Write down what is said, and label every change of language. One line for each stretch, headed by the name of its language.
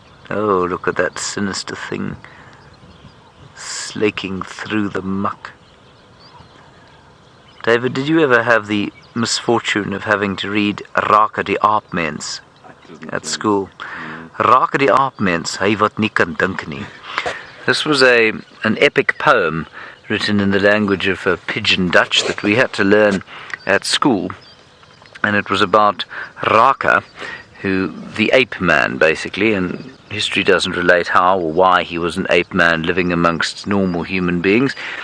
English: Oh, look at that sinister thing. flaking through the muck. David, did you ever have the misfortune of having to read Raka die Aapmens at school?
Afrikaans: Raka die Aapmens, hy wat nie kan dink nie.
English: This was an epic poem written in the language of Pidgin Dutch that we had to learn at school, and it was about Raka, the ape man basically, and history doesn't relate how or why he was an ape man living amongst normal human beings.